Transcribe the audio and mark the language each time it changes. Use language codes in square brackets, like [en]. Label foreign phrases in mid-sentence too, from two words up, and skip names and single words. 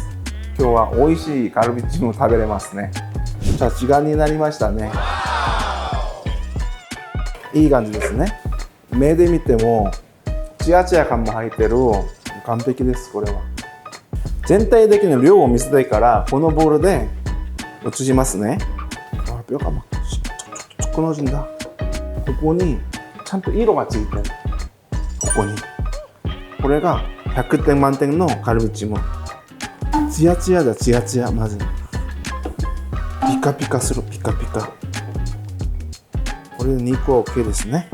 [ja] 今日は美味しいカルビチムを食べれますね。じゃあ時間になりましたね。いい感じですね。目で見てもツヤツヤ感も入ってる。完璧です。これは全体的な量を見せたいから、このボウルで移しますね。 [ko] あ、뼈가 막 끊어진다。 [ja] ここにちゃんと色がついてる。ここにこれが100点満点のカルビチム。ツヤツヤだ、ツヤツヤ。まずピカピカする。ピカピカ。これで肉は OK ですね。